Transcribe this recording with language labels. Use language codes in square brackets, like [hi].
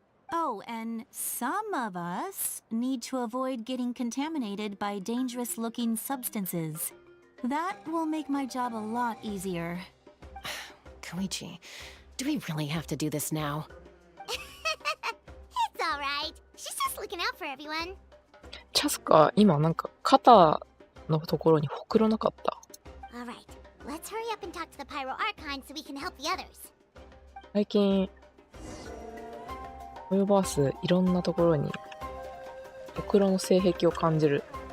[en] Oh, and some of us need to avoid getting contaminated by dangerous-looking substances. That will make my job a lot easier. Koichi, do we really have to do this now? It's alright. She's just looking out for everyone. [ja] チャスカ、今なんか肩のところにほくろなかった。 [en] Alright, let's hurry up and talk to the Pyro Archon so we can help the others. [ja] 最近、ホヨバースいろんなところにほくろの性癖を感じる。